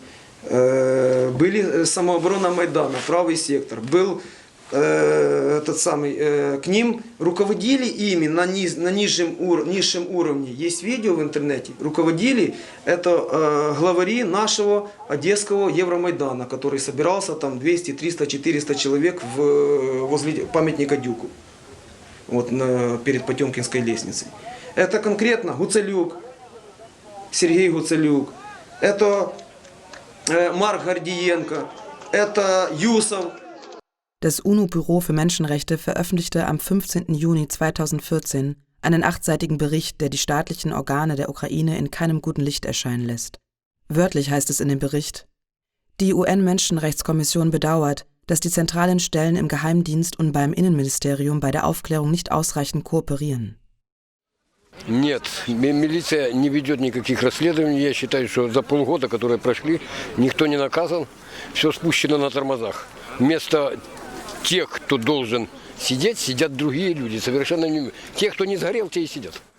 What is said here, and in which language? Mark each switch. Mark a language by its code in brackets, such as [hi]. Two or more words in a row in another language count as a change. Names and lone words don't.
[ru] Были самооборона Майдана, правый сектор, был этот самый, к ним руководили ими на низшем уровне, есть видео в интернете, руководили это главари нашего одесского Евромайдана, который собирался там 200, 300, 400 человек возле памятника Дюку, вот перед Потемкинской лестницей. Это конкретно Гуцалюк, Сергей Гуцалюк, это Марк Гордиенко, это Юсов. [de] Das UNO-Büro für Menschenrechte veröffentlichte am 15. Juni 2014 einen 8-seitigen Bericht, der die staatlichen Organe der Ukraine in keinem guten Licht erscheinen lässt. Wörtlich heißt es in dem Bericht: Die UN-Menschenrechtskommission bedauert, dass die zentralen Stellen im Geheimdienst und beim Innenministerium bei der Aufklärung nicht ausreichend kooperieren. [ru] Нет, милиция не ведет никаких расследований. Я считаю, что за полгода, которые прошли, никто не наказан. Все спущено на тормозах. Вместо тех, кто должен сидеть, сидят другие люди. Совершенно не... Те, кто не сгорел, те и сидят.